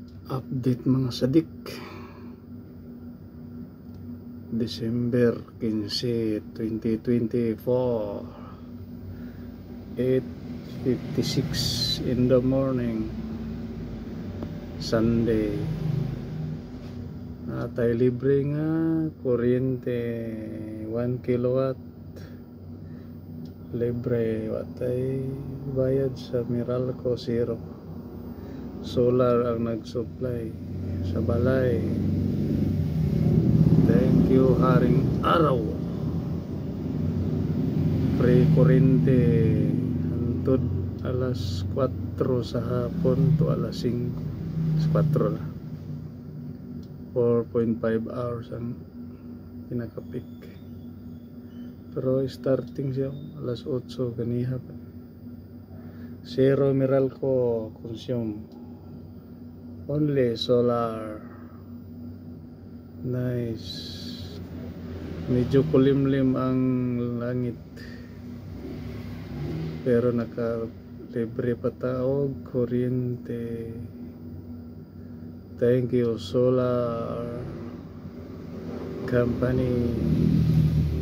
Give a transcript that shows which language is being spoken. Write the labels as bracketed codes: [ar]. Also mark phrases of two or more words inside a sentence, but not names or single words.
[ceb] Update mga sadik. [en] December 15, 2024, 8:56 in the morning, Sunday. [ceb] Natay libre nga kuryente 1 kilowatt libre, watay bayad sa Meralco zero. Solar ang nag-supply sa balay. [en] Thank you Haring Araw. [ceb] Free kuryente hantod alas 4 sa hapon to alas 5. 4 na. 4.5 hours ang pinaka-peak. Pero starting siya alas 8 ganiha pa. [en] Zero Meralco consume. Only solar. Nice. [ceb] Medyo kulimlim ang langit, pero naka-libre pa taog kuryente. [en] Thank you Solar Company.